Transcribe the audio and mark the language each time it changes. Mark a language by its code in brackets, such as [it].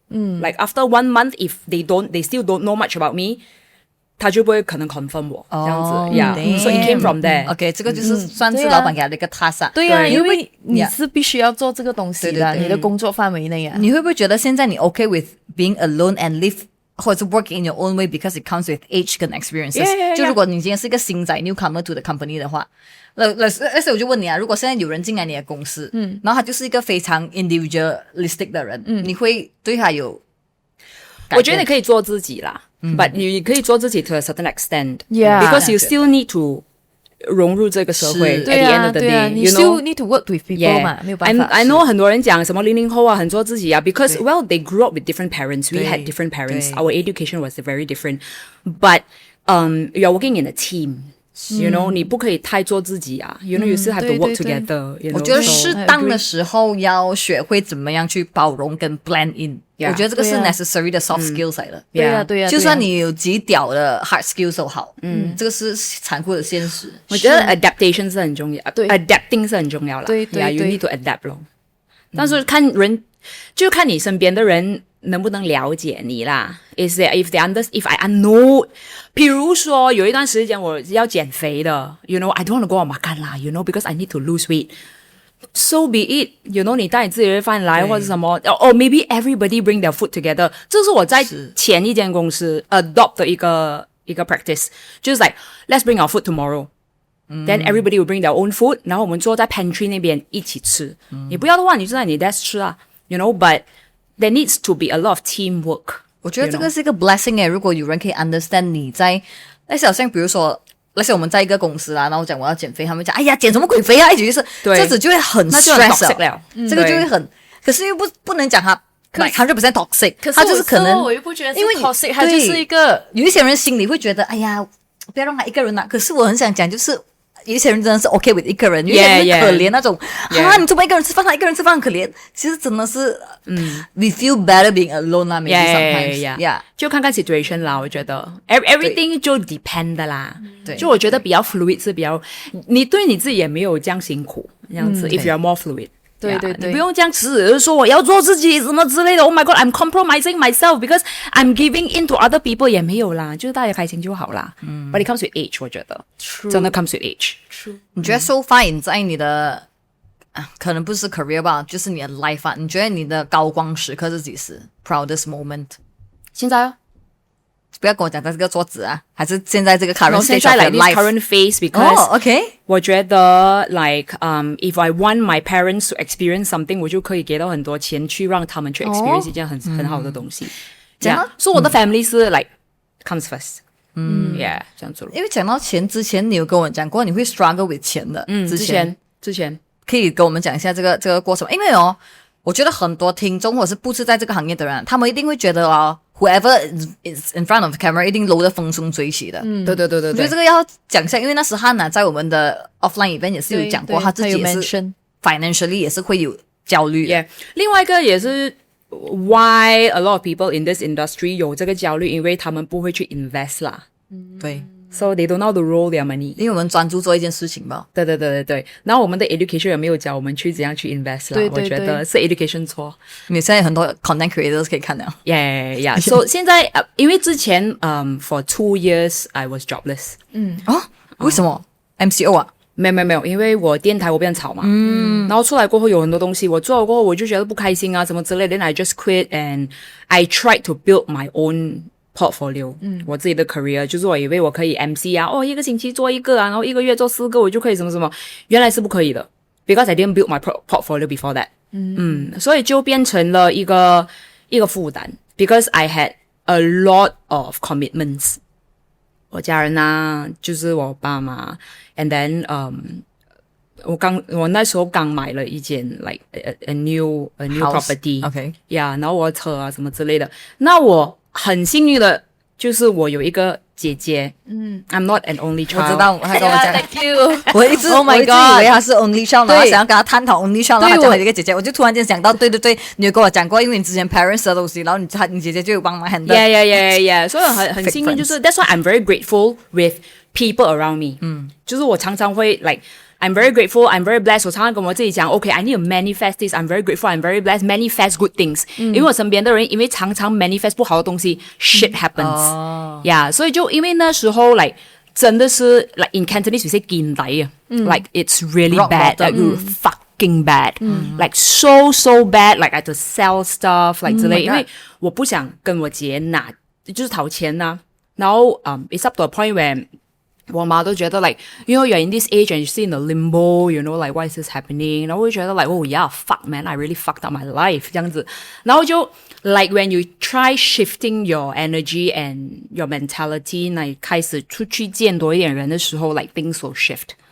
[en] like after 1 month, if they still don't know much about me， [zh] 他就不會可能 [en] confirm [zh] 我這樣子。 [en] Yeah， so it came from there。OK， [zh] 這個就是算是老闆給他的一個 task。對啊，因為你是必須要做這個東西的，你的工作範圍內啊。你會不會覺得現在你 [en] OK with being alone and live， [zh] 或者是 [en] work in your own way because it comes with age 跟 experiences？ [zh] 就如果你今天是一個新仔 [en] newcomer to the company [zh] 的話，而且我就問你啊，如果現在有人進來你的公司，然後他就是一個非常 individualistic 的人，你會對他有？我覺得你可以做自己啦。 [en] But [zh] 你可以做自己 [en] to a certain extent, yeah, because you still need to [zh] 融入這個社會。 [en] At the end of the day, you still need to work with people [zh] 嘛，沒有辦法。 [en] I know [zh] 很多人講什麼00後啊，很做自己啊 [en] because well they grew up with different parents. We had different parents. Our education was very different. But you're working in a team. You know， [zh] 你不可以太做自己啊。 [en] You know， you still have to work together。 [zh] 我覺得適當的時候要學會怎麼樣去包容跟 blend in。我覺得這個是 necessary 的 soft skills 嚟的。對啊，對啊。就算你有極屌的 hard skills 都好，這個是殘酷的現實。我覺得 adaptation 是很重要，對 ，adapting 是很重要啦。對對對 [en] ，you need to adapt 咯。 [zh] 但是看人，就看你身邊的人能不能了解你啦。 [en] Is that if I know， [zh] 比如說有一段時間我要減肥的 [en] ，you know，I don't want to go out makan 啦 ，you know，because I need to lose weight。So be it，you know， [zh] 你帶你自己的飯來或者什麼， [en] or maybe everybody bring their food together。 [zh] 這是我在前一間公司 [en] adopt 的一個 practice， 就是 like let's bring our food tomorrow。Then everybody will bring their own food， [zh] 然後我們坐在 [en] pantry 那邊一起吃。 [zh] 你不要的話，你就在你 [en] desk 吃啊 ，you know。But there needs to be a lot of teamwork。 [zh] 我覺得這個是一個 blessing 誒，如果有人可以 understand 你在，那好像比如說，那些我們在一個公司啦，然後講我要減肥，他們講，哎呀，減什麼鬼肥啊，一直就是，這樣子就會很 stress 了，這個就會很，可是又不能講他 100% toxic， 他就是可能，我又不覺得是 toxic，他就是一個，有一些人心裡會覺得，哎呀，不要讓他一個人啦，可是我很想講，就是有一些人真的是 OK with 一個人，有些人是可憐那種，你怎麼一個人吃飯，他一個人吃飯很可憐，其實真的是， [en] we feel better being alone [zh] 啦 ，maybe sometimes，就看看 situation 啦，我覺得 everything 就 depend 的啦，就我覺得比較 fluid 是比較，你對你自己也沒有這樣辛苦，這樣子， [en] if you are more fluid。 [zh] 對對對，你不用這樣子說我要做自己什麼之類的。 [en] Oh my God, I'm compromising myself because I'm giving in to other people [zh] 也沒有啦，就是大家開心就好啦。 [en] But it comes with age， [zh] 我覺得真的 [en] comes with age。 [zh] 你覺得 so far 你在你的可能不是 career 吧，就是你的 life 啊，你覺得你的高光時刻是幾時 ？ [en] Proudest moment？ [zh] 現在不要跟我講在這個桌子啊，還是現在這個 [en] current stage of your life current phase because OK， [zh] 我覺得 [en] like if I want my parents to experience something， [zh] 我就可以給到很多錢去讓他們去 experience 一件很好的東西。這樣，所以我的 family 是 [en] like comes first。 [zh] Yeah， 這樣子咯。因為講到錢之前，你有跟我講過你會 [en] struggle with [zh] 錢的。之前可以跟我們講一下這個過程，因為我覺得很多聽眾或者是不是在這個行業的人，他們一定會覺得 [en] whoever is in front of the camera [zh] 一定摟得風生水起的。對。我覺得這個要講一下，因為那時漢娜在我們的 offline event 也是有講過，他自己也是 financially 也是會有焦慮。 Yeah， 另外一個也是 [en] why a lot of people in this industry [zh] 有這個焦慮，因為他們不會去 invest 啦。對。 [en] So they don't know how to roll their money， [zh] 因為我們專注做一件事情吧。對。然後我們的 education 也沒有教我們去怎樣去 invest 啦。我覺得是 education 錯。你現在很多 content creators 可以看到。 [en] Yeah。 So [zh] 現在因為之前 [en] for 2 years I was jobless。 [zh] 為什麼 MCO 啊？沒有，因為我電台我變吵嘛。然後出來過後有很多東西，我做了過後我就覺得不開心啊，什麼之類的。 [en] Then I just quit and I tried to build my own portfolio， [zh] 我自己的 career， 就是我以為我可以 MC 啊，一個星期做一個啊，然後一個月做4個，我就可以什麼什麼，原來是不可以的 ， [en] because I didn't build my portfolio before that。 [zh] 所以就變成了一個一个负担 ， [en] because I had a lot of commitments。 [zh] 我家人啊，就是我爸妈 ，and then我那时候刚买了一间 [en] like a new property， [zh] yeah， 然后我的车啊什么之类的。那我很幸运的，就是我有一个姐姐， [en] I'm not an only child。 [zh] 我知道，他跟我讲 [en] ，Thank you。 [zh] 我一直以为他是 only child， 然后想要跟他探讨 only child， 然后他讲他有一个姐姐，我就突然间想到，对，你有跟我讲过，因为你之前 parents 的东西，然后你姐姐就有帮忙 handle。 [en] Yeah， [zh] 所以很幸运，就是 [en] that's why I'm very grateful with people around me。 [zh] 就是我常常会 [en] like。I'm very grateful, I'm very blessed. [zh] 我常常跟我自己讲 [en] OK, I need to manifest this. I'm very grateful, I'm very blessed. Manifest good things. [zh] 因为我身边的人因为常常 manifest 不好的东西 [en] shit happens. Yeah, [zh] 所以就因为那时候 [en] like 真的是 like in Cantonese we say [zh] 見底啊 [en] like it's really bad, like fucking bad. Like so bad, like I had to sell stuff like [zh] 之类因为我不想跟我姐拿就是讨钱啊然后 [en] it's up to a point where [zh] 我妈都觉得 [en] like you know you're in this age and you're still in the limbo you know like why is this happening [zh] 然后我就觉得 [en] like oh yeah fuck man I really fucked up my life 这样子然后就 like when you try shifting your energy and your mentality [zh] 那你开始出去见多一点人的时候 [en] like things will shift